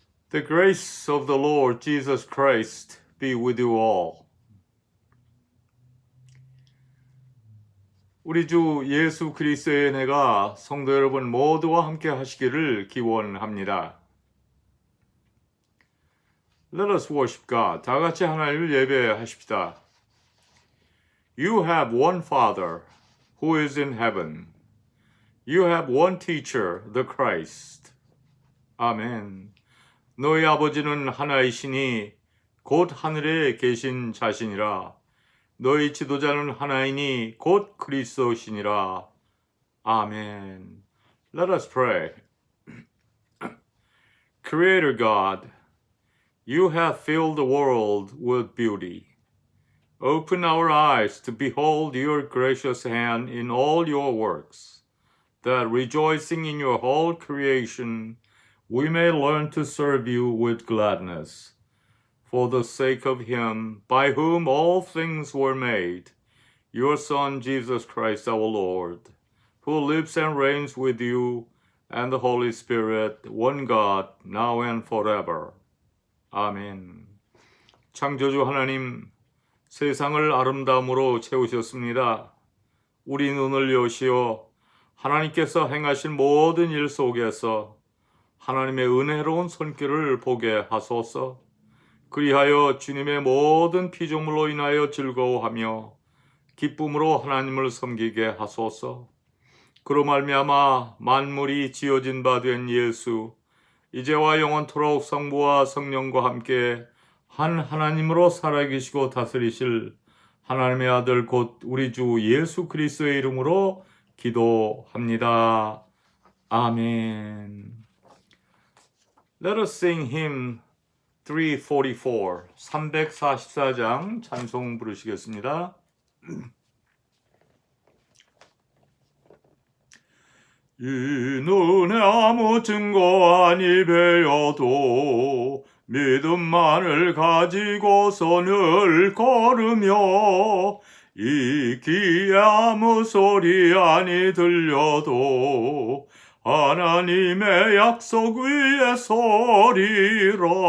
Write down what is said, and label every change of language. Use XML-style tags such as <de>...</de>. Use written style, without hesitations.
<en>The grace of the Lord Jesus Christ be with you all.</en> <ko>우리 주 예수 그리스도의 은혜가 성도 여러분 모두와 함께 하시기를 기원합니다.</ko> <en>Let us worship God.</en> <ko>다 같이 하나님을 예배하십시다.</ko> <en>You have one Father who is in heaven. You have one teacher, the Christ.</en> <ko>아멘. 너희 아버지는 하나이시니 곧 하늘에 계신 자신이라. 너희 지도자는 하나이니 곧 그리스도시니라. 아멘.</ko> <en>Let us pray. Creator God, you have filled the world with beauty. Open our eyes to behold your gracious hand in all your works, that rejoicing in your whole creation, we may learn to serve you with gladness. For the sake of him by whom all things were made, your Son Jesus Christ our Lord, who lives and reigns with you and the Holy Spirit, one God, now and forever.</en> <ko>아멘. 창조주 하나님, 세상을 아름다움으로 채우셨습니다. 우리 눈을 여시어 하나님께서 행하신 모든 일 속에서 하나님의 은혜로운 손길을 보게 하소서. 그리하여 주님의 모든 피조물로 인하여 즐거워하며 기쁨으로 하나님을 섬기게 하소서. 그로 말미암아 만물이 지어진 바 된 예수, 이제와 영원토록 성부와 성령과 함께 한 하나님으로 살아계시고 다스리실 하나님의 아들 곧 우리 주 예수 그리스도의 이름으로 기도합니다. 아멘.</ko> <en>Let us sing hymn 344,</en> <ko>344장 찬송 부르시겠습니다. 이 눈에 아무 증거 아니 배어도 믿음만을 가지고서 늘 걸으며 이 귀에 아무 소리 아니 들려도 하나님의 약속 위에 서리라.</ko>